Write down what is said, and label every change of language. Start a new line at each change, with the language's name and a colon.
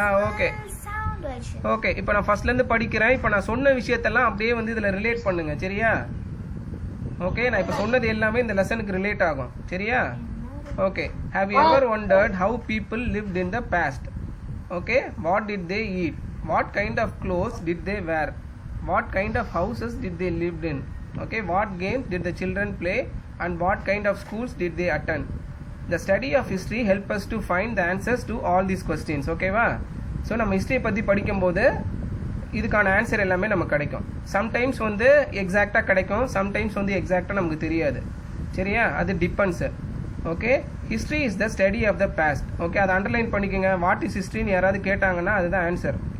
Tamil: Okay okay. இப்போ நான் ஃபர்ஸ்ட்ல இருந்து படிக்கிறேன். இப்போ நான் சொன்ன விஷயத்தெல்லாம் அப்படியே வந்து இதுல ரிலேட் பண்ணுங்க. சரியா? ஓகே, நான் இப்போ சொன்னது எல்லாமே இந்த லெசனுக்கு ரிலேட் ஆகும். சரியா? Okay.
English: Have you ever wondered how people lived in the past? Okay, what did they eat? What kind of clothes did they wear? What kind of houses did they live in? Okay, what games did the children play and what kind of schools did they attend? The study of history help us to find the answers to all these questions.
Tamil: ஓகேவா? So நம்ம ஹிஸ்ட்ரியை பற்றி படிக்கும்போது இதுக்கான answer எல்லாமே நமக்கு கிடைக்கும். Sometimes வந்து எக்ஸாக்டாக கிடைக்கும், சம்டைம்ஸ் வந்து எக்ஸாக்டாக நமக்கு தெரியாது. சரியா? அது
English: Depends. Okay, history is the study of the past.
Tamil: Okay, அதை அண்டர்லைன் பண்ணிக்கோங்க.
English: what is ஹிஸ்ட்ரின்னு
Tamil: யாராவது கேட்டாங்கன்னா அதுதான் ஆன்சர்.